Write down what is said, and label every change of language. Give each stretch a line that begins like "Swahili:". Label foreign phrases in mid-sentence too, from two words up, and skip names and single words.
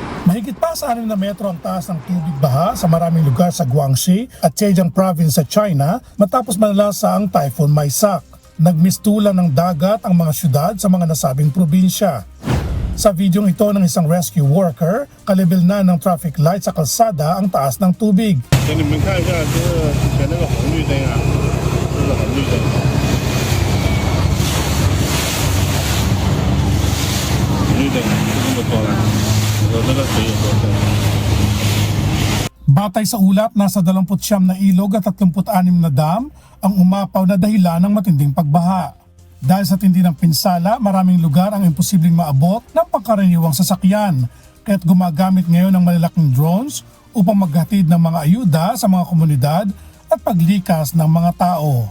Filipino: Mahigit pa sa 6 na metro ang taas ng tubig baha sa maraming lugar sa Guangxi at Zhejiang Province sa China matapos manalasa ang Typhoon Maisak. Nagmistulan ng dagat ang mga syudad sa mga nasabing probinsya. Sa videong ito ng isang
English: rescue worker,
Filipino: kalibel na ng
English: traffic light
Filipino: sa kalsada ang taas ng tubig.
Chinese: 给你们看一下，这是之前那个红绿灯啊，这是红绿灯。红绿灯就这么多了，你说这个水有多深？
Filipino: Batay sa ulat, nasa 29 na ilog at 36 na dam ang umapaw na dahilan ng matinding pagbaha. Dahil sa tindi ng pinsala, maraming lugar ang imposibleng maabot ng pangkaraniwang sasakyan, kaya't gumagamit ngayon ng malalaking drones upang maghatid ng mga ayuda sa mga komunidad at paglikas ng mga tao.